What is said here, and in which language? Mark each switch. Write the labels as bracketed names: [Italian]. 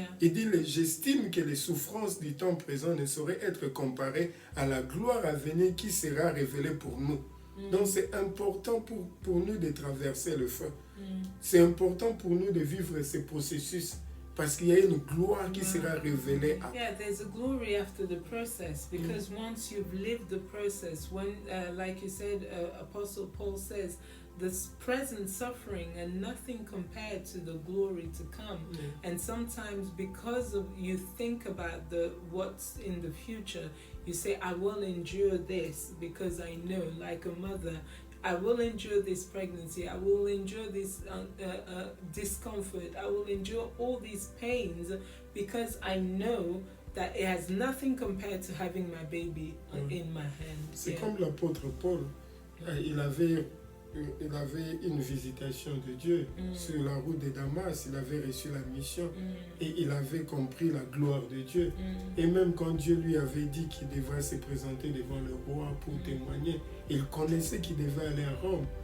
[French] Il dit, j'estime que les souffrances du temps présent ne sauraient être comparées à la gloire à venir qui sera révélée pour nous. Donc c'est important pour nous de traverser le feu. C'est important pour nous de vivre ces processus. Parce qu'il y a une gloire qui sera révélée. [English] Yeah, there's a glory after the process because once you've lived the process, when, like you said, Apostle Paul says, this present suffering and nothing compared to the glory to come. And sometimes because of you think about what's in the future, you say, I will endure this because I know, like a mother, I will endure this pregnancy, I will endure this discomfort, I will endure all these pains because I know that it has nothing compared to having my baby in my hand. [French] C'est comme l'apôtre Paul, il avait une visitation de Dieu sur la route de Damas, il avait reçu la mission et il avait compris la gloire de Dieu. Et même quand Dieu lui avait dit qu'il devrait se présenter devant le roi pour témoigner, il connaissait qu'il devait aller à Rome.